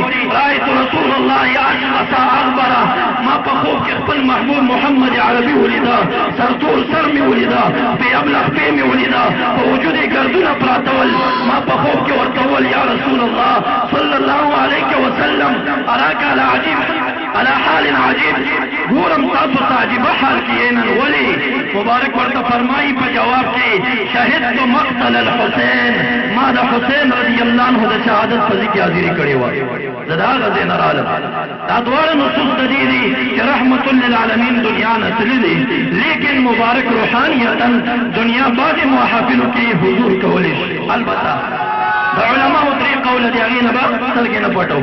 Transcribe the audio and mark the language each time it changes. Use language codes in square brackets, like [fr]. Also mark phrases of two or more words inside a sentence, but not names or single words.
[ar] رأیت رسول الله اشخص اغبر، [ps] ما په خوب کې خپل محبوب محمد عربي ولیدا، سرتور سر مې ولیدا، په ابلغ په مې ولیدا، په وجود یې ګردونه پراته ول. ما په خوب کې ورته وویل [ar] یا رسول الله صلی الله علیه وسلم اراک علی عجیب علی حال عجیب، [ps] ګورم تاسو ته عجیبه حال کې یې نن. ولې؟ مبارک ورته فرمایي په جواب کې [ar] شهدت مقتل الحسین، [ps] ما د حسین [ar] رضی الله عنه [ps] د شهادت په ځای کې حاضري کړې وه. زه د هغه ځای نه رالم. دا دواړه نصوص د دې دي چې [ar] رحمت للعالمین [ps] دنیا نه تللي دي، لیکن مبارک روحانیتا دنیا بعضې محافلو کې حضور کولی شي. البته د علماو درې قوله دي، هغې نه به سترګې نه پټو.